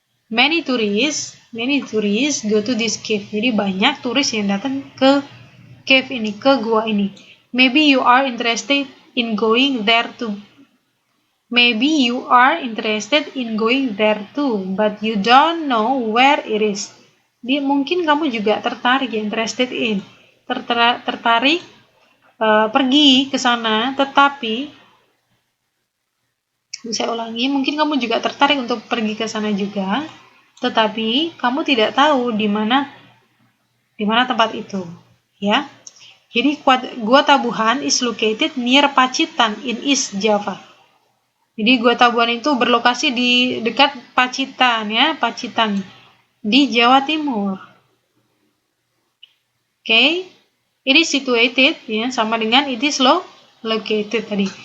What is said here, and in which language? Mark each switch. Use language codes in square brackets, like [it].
[en] Many tourists go to this cave. [id] Jadi banyak turis yang datang ke cave ini, ke gua ini. [en] Maybe you are interested in going there too. Maybe you are interested in going there too, but you don't know where it is. [id] Jadi mungkin kamu juga tertarik, [en] interested in, [id] tertarik pergi ke sana, tetapi saya ulangi, mungkin kamu juga tertarik untuk pergi ke sana juga, tetapi kamu tidak tahu di mana tempat itu, ya. [en] Jadi Gua Tabuhan is located near Pacitan in East Java. [id] Jadi Gua Tabuhan itu berlokasi di dekat Pacitan ya, Pacitan di Jawa Timur. [en] Okay. It is situated ya, [id] sama dengan [en] it is located tadi.